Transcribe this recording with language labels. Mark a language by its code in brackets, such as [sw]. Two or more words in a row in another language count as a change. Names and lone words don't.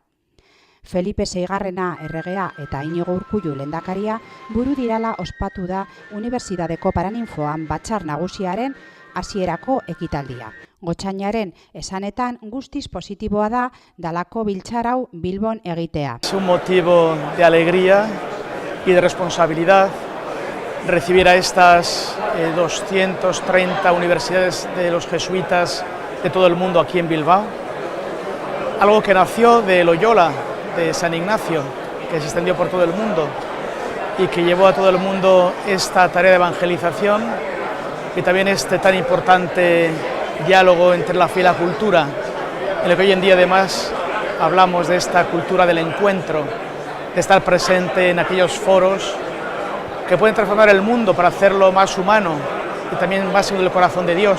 [eu] Felipe Seigarrena erregea eta Inigo Urkullu lehendakaria buru dirala ospatu da Unibertsitateko Paraninfoan batzar nagusiaren hasierako ekitaldia. Gotzainaren esanetan guztiz positiboa da dalako biltzar hau Bilbon egitea. [es] Es un motivo de alegría y de responsabilidad recibir a estas 230 universidades de los jesuitas de todo el mundo aquí en Bilbao. Algo que nació de Loyola, de San Ignacio, que se extendió por todo el mundo y que llevó a todo el mundo esta tarea de evangelización y también este tan importante diálogo entre la fe y la cultura, en el que hoy en día además hablamos de esta cultura del encuentro, de estar presente en aquellos foros que pueden transformar el mundo para hacerlo más humano y también más en el corazón de Dios.